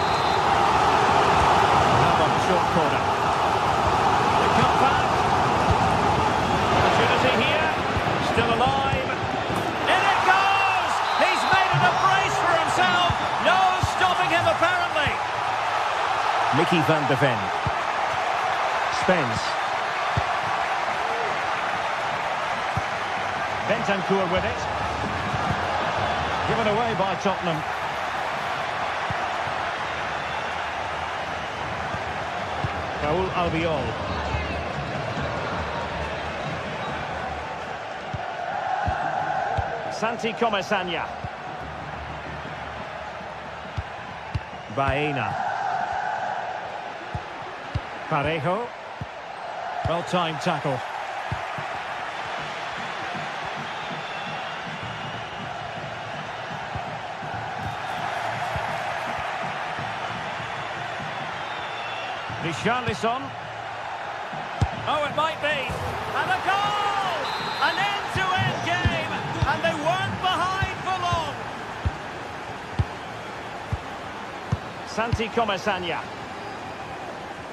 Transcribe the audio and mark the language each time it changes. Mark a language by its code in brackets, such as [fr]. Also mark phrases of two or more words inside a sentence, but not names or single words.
[en] Now on the short corner. The cut back. Opportunity here. Still alive. In it goes! He's made it a brace for himself. No stopping him apparently. Mickey van de Ven. Spence. Bentancur with it. Given away by Tottenham. Raúl Albiol. Santi Comesaña. Baena. Parejo. Well-timed tackle. Richarlison. Oh, it might be. And a goal! An end-to-end game, and they weren't behind for long. Santi Comesaña.